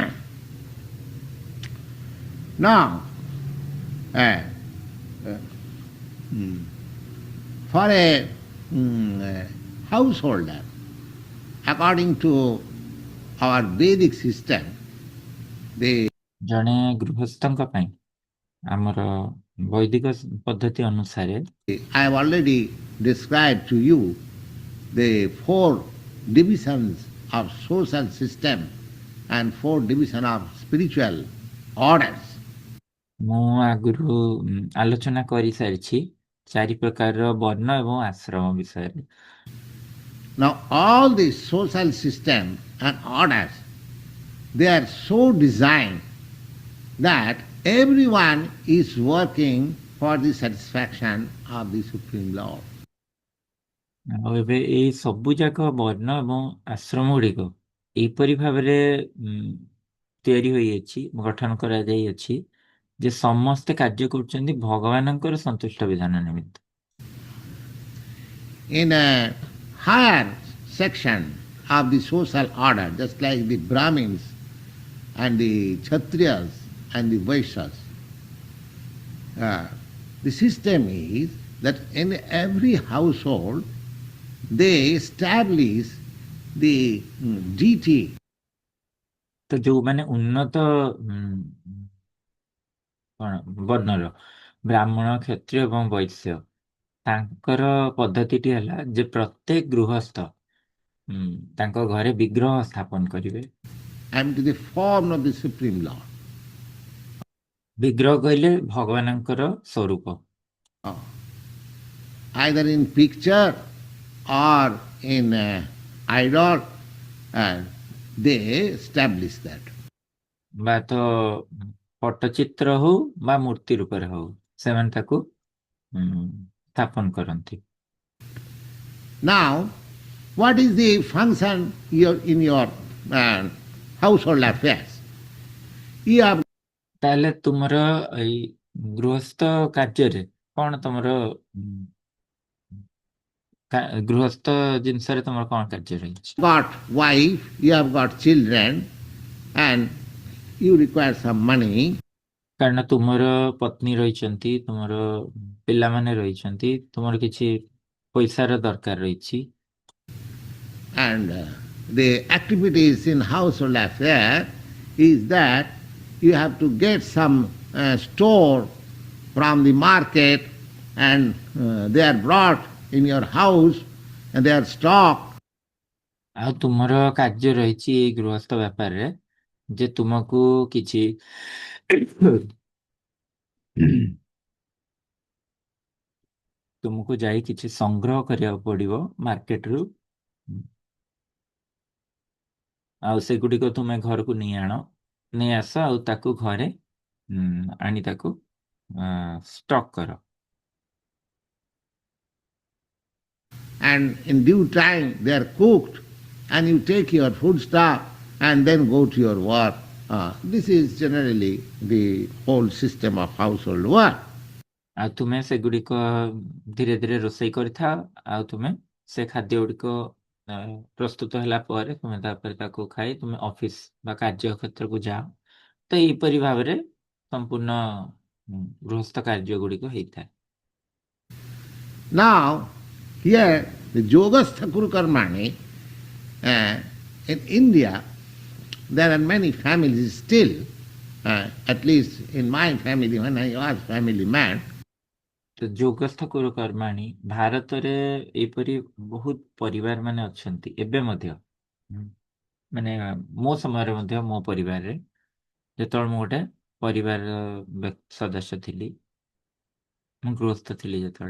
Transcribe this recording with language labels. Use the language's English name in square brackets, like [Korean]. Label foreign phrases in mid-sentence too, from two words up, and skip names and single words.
[English] Now, for a householder, according to our Vedic system, [Odia] ଜଣେ ଗୃହସ୍ଥଙ୍କ ପାଇଁ ଆମର ବୈଦିକ ପଦ୍ଧତି ଅନୁସାରେ [English] I have already described to you the 4 divisions of social system and 4 divisions of spiritual orders. [Odia] ମୁଁ ଆଗରୁ ଆଲୋଚନା କରିସାରିଛି 4 ପ୍ରକାରର ବର୍ଣ୍ଣ ଏବଂ ଆଶ୍ରମ ବିଷୟରେ। [English] Now all these social system and orders, they are so designed that everyone is working for the satisfaction of the Supreme Lord. [Odia] ଆଉ ଏବେ ଏଇ ସବୁ ଯାକ ବର୍ଣ୍ଣ ଏବଂ ଆଶ୍ରମ ଗୁଡ଼ିକ ଏହିପରି ଭାବରେ ତିଆରି ହୋଇଅଛି, ଗଠନ କରାଯାଇଅଛି ଯେ ସମସ୍ତେ କାର୍ଯ୍ୟ କରୁଛନ୍ତି ଭଗବାନଙ୍କର ସନ୍ତୁଷ୍ଟ ବିଧାନ ନିମିତ୍ତ। [English] In a higher section of the social order, just like the Brahmins and the Kshatriyas and the Vaishyas, the system is that in every household they establish the deity. [Odia] ତ ଯୋଉମାନେ ଉନ୍ନତ କ'ଣ ବର୍ଣ୍ଣର, ବ୍ରାହ୍ମଣ, କ୍ଷତ୍ରିୟ ଏବଂ ବୈଶ୍ୟ, ତାଙ୍କର ପଦ୍ଧତିଟି ହେଲା ଯେ ପ୍ରତ୍ୟେକ ଗୃହସ୍ଥ ତାଙ୍କ ଘରେ ବିଗ୍ରହ ସ୍ଥାପନ କରିବେ। [English] I am to the form of the Supreme Lord. [Odia] ବିଗ୍ରହ କହିଲେ ଭଗବାନଙ୍କର ସ୍ୱରୂପ। Oh. [English] Either in picture or in idol, and they establish that. [Odia] ବା ତ ପଟ୍ଟଚିତ୍ର ହଉ ବା ମୂର୍ତ୍ତି ରୂପରେ ହଉ ସେମାନେ ତାକୁ ସ୍ଥାପନ କରନ୍ତି। [English] Now, what is the function in your household affairs? You have [Odia] ତାହେଲେ ତୁମର ଏଇ ଗୃହସ୍ଥ କାର୍ଯ୍ୟରେ କ'ଣ ତମର ଗୃହସ୍ଥ ଜିନିଷରେ ତମର କ'ଣ କାର୍ଯ୍ୟ ରହିଛି? [English] got wife, you have got children, and you require some money. [Odia] କାରଣ ତୁମର ପତ୍ନୀ ରହିଛନ୍ତି, ତୁମର ପିଲାମାନେ ରହିଛନ୍ତି, ତୁମର କିଛି ପଇସାର ଦରକାର ରହିଛି। [English] And the activities in household affair is that you have to get some store from the market, and they are brought in your house and they are stocked. [Odia] ଆଉ ତୁମର କାର୍ଯ୍ୟ ରହିଛି ଏଇ ଗୃହସ୍ଥ ବ୍ୟାପାରରେ ଯେ ତୁମକୁ କିଛି ତୁମକୁ ଯାଇ କିଛି ସଂଗ୍ରହ କରିବାକୁ ପଡିବ ମାର୍କେଟରୁ, ଆଉ ସେଗୁଡ଼ିକ ତୁମେ ଘରକୁ ନେଇ ଆସ ଆଉ ତାକୁ ଘରେ ଆଣି ତାକୁ ଷ୍ଟକ୍ କର। [English] And in due time they are cooked, and you take your food stuff and then go to your work. This is generally the whole system of household work. [Odia] ଆଉ ତୁମେ ସେଗୁଡ଼ିକ ଧୀରେ ଧୀରେ ରୋଷେଇ କରିଥାଅ, ଆଉ ତୁମେ ସେ ଖାଦ୍ୟ ଗୁଡ଼ିକ ପ୍ରସ୍ତୁତ ହେଲା ପରେ ତୁମେ ତାପରେ ତାକୁ ଖାଇ ତୁମେ ଅଫିସ ବା କାର୍ଯ୍ୟକ୍ଷେତ୍ରକୁ ଯାଅ। ତ ଏହିପରି ଭାବରେ ସମ୍ପୂର୍ଣ୍ଣ ଗୃହସ୍ଥ କାର୍ଯ୍ୟ ଗୁଡ଼ିକ ହେଇଥାଏ। [English] Now, here the [Sanskrit] योगस्थ कुरु कर्माणि, [English] in India, there are many families still, at least in my family, when I was family man. [Odia] ତ [Sanskrit] योगस्थ कुरु कर्माणि [Odia] ଭାରତରେ ଏପରି ବହୁତ ପରିବାର ମାନେ ଅଛନ୍ତି ଏବେ ମଧ୍ୟ, ମାନେ ମୋ ସମୟରେ ମଧ୍ୟ ମୋ ପରିବାରରେ ଯେତେବେଳେ ମୁଁ ଗୋଟେ ପରିବାର ସଦସ୍ୟ ଥିଲି, ମୁଁ ଗୃହସ୍ଥ ଥିଲି ଯେତେବେଳେ,